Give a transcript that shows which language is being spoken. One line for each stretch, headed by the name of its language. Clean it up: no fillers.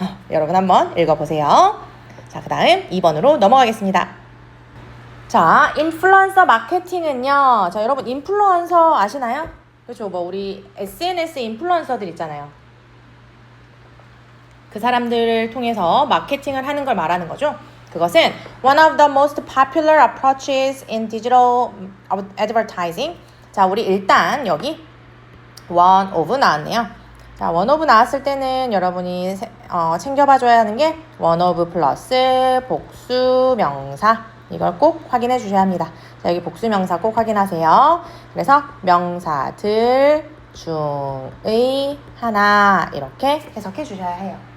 Korean: 여러분 한번 읽어보세요. 자, 그 다음 2번으로 넘어가겠습니다. 자, 인플루언서 마케팅은요. 자, 여러분 인플루언서 아시나요? 그렇죠. 뭐 우리 SNS 인플루언서들 있잖아요. 그 사람들을 통해서 마케팅을 하는 걸 말하는 거죠.
English: 그것은 one of the most popular approaches in digital advertising.
Korean: 자, 우리 일단 여기 one of 나왔네요. 자, one of 나왔을 때는 여러분이 챙겨봐줘야 하는 게 one of 플러스 복수 명사. 이걸 꼭 확인해 주셔야 합니다. 자, 여기 복수 명사 꼭 확인하세요. 그래서 명사들 중의 하나 이렇게 해석해 주셔야 해요.